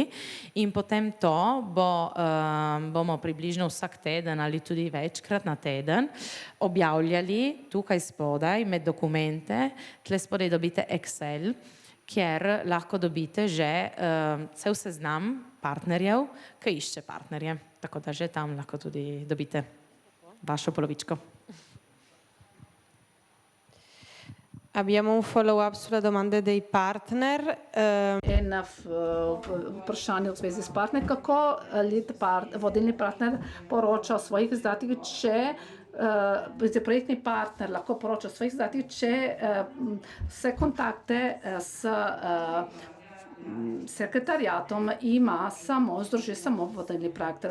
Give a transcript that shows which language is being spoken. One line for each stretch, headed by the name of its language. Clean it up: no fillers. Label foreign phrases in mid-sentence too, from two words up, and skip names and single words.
Slovenian: In potem to bomo približno vsak teden ali tudi večkrat na teden objavljali tukaj spodaj med dokumente. Tle spodaj dobite Excel, kjer lahko dobite že cel seznam partnerjev, ki išče partnerje. Tako da že tam lahko tudi dobite vašo polovičko.
Italian: Abbiamo un follow-up sulla domanda dei partner.
Slovenian: Eno vprašanje v zvezi s partnerjem, kako vodilni partner poroča o svojih izdatkih, če projektni partner lahko poroča o svojih izdatkih, če vse kontakte s sekretariatom združi samo vodilni partner.